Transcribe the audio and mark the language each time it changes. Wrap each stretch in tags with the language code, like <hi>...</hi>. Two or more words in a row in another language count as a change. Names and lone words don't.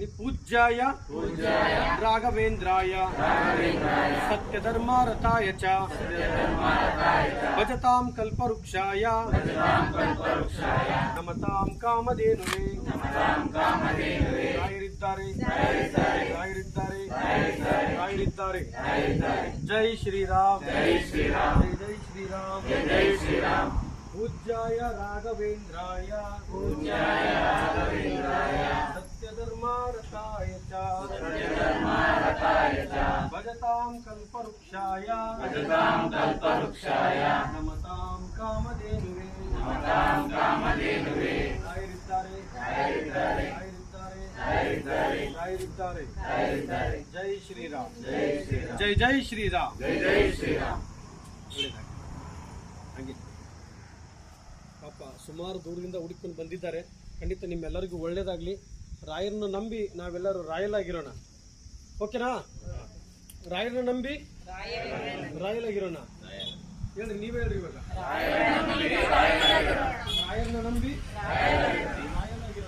<sa>ಪೂಜ್ಯಾಯ ರಾಘವೇಂದ್ರಾಯ ಸತ್ಯಧರ್ಮಾರತಾಯ ಚ ಭಜತಾಂ ಕಲ್ಪವೃಕ್ಷಾಯ ನಮತಾಂ ಕಾಮಧೇನುವೇ.</sa> <kn>ರಾಯರಿದ್ದಾರೆ.</kn> <hi>जय श्रीराम, जय श्रीराम.</hi> <sa>पूज्याय राघवेन्द्राय सत्यधर्मारताय च भजतां कल्पवृक्षाय नमतां कामधेनुवे.</sa> <hi>जय श्रीराम, जय श्रीराम.</hi> <kn>ಸುಮಾರು ದೂರದಿಂದ ಹುಡುಕೊಂಡು ಬಂದಿದ್ದಾರೆ. ಖಂಡಿತ ನಿಮ್ಮೆಲ್ಲರಿಗೂ ಒಳ್ಳೇದಾಗಲಿ. ರಾಯರನ್ನ ನಂಬಿ ನಾವೆಲ್ಲರೂ ರಾಯಲ್ ಆಗಿರೋಣ. ಓಕೆನಾ? ರಾಯರನ್ನ ನಂಬಿ ರಾಯಲ್ ಆಗಿರೋಣ. ಹೇಳ್ರಿ, ನೀವೇ ಹೇಳ್ರಿ ಇವಾಗ. ರಾಯರನ್ನ ನಂಬಿ ರಾಯಲ್ ಆಗಿರೋಣ.</kn>